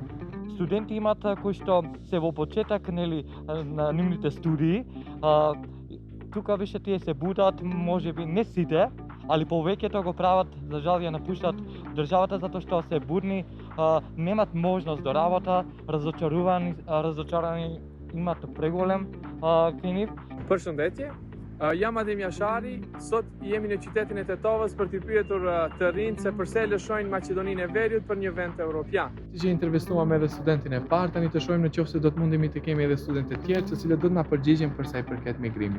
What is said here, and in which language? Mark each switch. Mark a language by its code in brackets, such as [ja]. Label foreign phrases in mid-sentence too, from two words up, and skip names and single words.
[mk] Студенти имаат кои што се во почеток нели на нивните студии, тука више тие се будат, можеби не сите, али повеќето го прават, за жал ја напуштат државата затоа што се будни, немат можност до работа, разочарани имат преголем кај нив. [sq] Përshëndetje, jam Adem Jashari, sot jemi në qytetin e Tetovës për t'i pyetur të rinjt se përse lëshojnë Maqedoninë e Veriut për një vend evropian. Që intervistuam edhe studentin e parë, tani të shohim nëse do të mundemi të kemi edhe studentë të tjerë, të cilët do të na përgjigjen për sa i përket migrimit.